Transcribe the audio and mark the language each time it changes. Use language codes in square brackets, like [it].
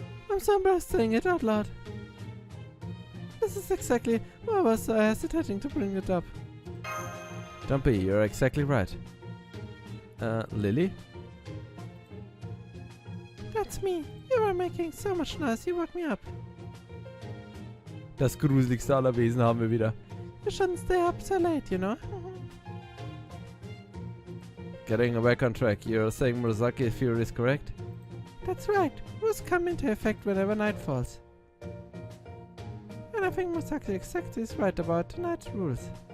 [en] I'm so embarrassed saying it out loud. This is exactly why I was hesitating to bring it up. Don't be, you're exactly right. Lily? That's me. You are making so much noise, you woke me up. [de] Das gruseligste aller Wesen haben wir wieder. [en] You shouldn't stay up so late, you know. Getting back on track, you're saying Murasaki theory is correct? That's right. Rules come into effect whenever night falls. And I think Murasaki exactly is right about tonight's rules.